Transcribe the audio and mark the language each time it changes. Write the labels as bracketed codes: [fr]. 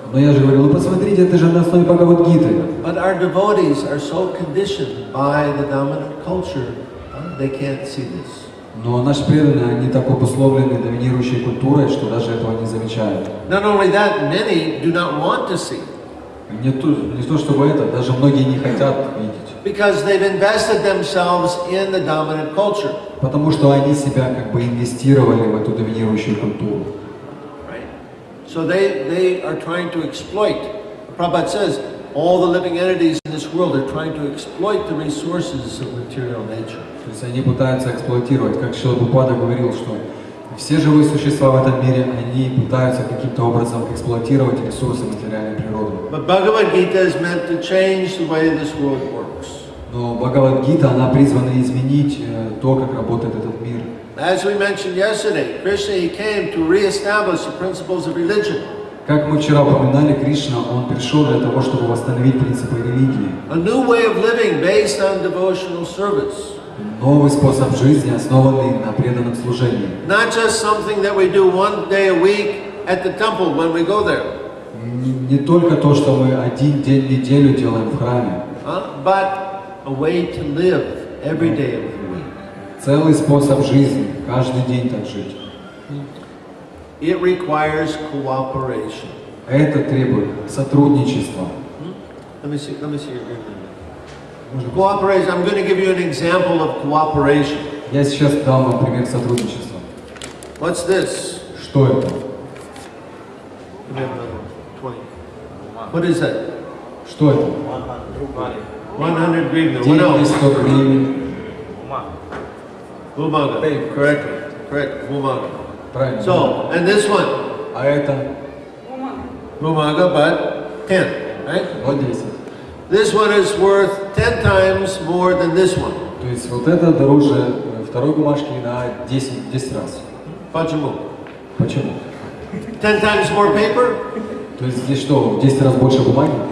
[ru] Но я же говорил, ну посмотрите, это же на основе Бхагавад-Гиты. [en] But our devotees are so conditioned by the dominant culture, they can't see this. [ru] Но наши преданные, они так обусловлены доминирующей культурой, что даже этого не замечают. [en] Not only that, many do not want to see. [ru] Не то чтобы это, даже многие не хотят видеть. [en] Because they've invested themselves in the dominant culture. [ru] Потому что они себя как бы инвестировали в эту доминирующую культуру. [en] Right? So they are trying to exploit. Prabhupada says, all the living entities in this world are trying to exploit the resources of material nature. [ru] То есть они пытаются эксплуатировать, как Шрила Прабхупада говорил, что все живые существа в этом мире, они пытаются каким-то образом эксплуатировать ресурсы материальной природы. [en] But Bhagavad-Gita is meant to change the way this world works. [ru] Но Бхагавад-Гита, она призвана изменить то, как работает этот мир. [en] As we mentioned yesterday, Krishna, he came to reestablish the principles of religion. [ru] Как мы вчера упоминали, Кришна, он пришел для того, чтобы восстановить принципы религии. [en] A new way of living based on devotional service. [ru] Новый способ жизни, основанный на преданном служении. [en] Not just something that we do one day a week at the temple when we go there. [ru] Не только то, что мы один день в неделю делаем в храме. [en] But a way to live every day of the week. [ru] Целый способ жизни, каждый день так жить. [en] It requires cooperation. [ru] Это требует сотрудничества. [en] Let me see your agreement. Cooperation. I'm going to give you an example of cooperation. [ru] Я сейчас дам вам пример сотрудничества. [en] What's this? [ru] Что это? [en] Give me another 20. What is that? [ru] Что это? [en] 100 grivna. What [ru] Деньги, [en] else? [ru] 100 гривен. [en] Bhumaga. Correctly. Correct. Bhumaga. [ru] Правильно. [en] So, and this one. [ru] А это? [en] Bhumaga, but 10, right? [ru] Вот 10. [en] This one is worth 10 times more than this one. [ru] То есть вот это дороже второй бумажки на 10 раз. Почему? Почему? [en] 10 times more paper? [ru] То есть здесь что, в 10 раз больше бумаги?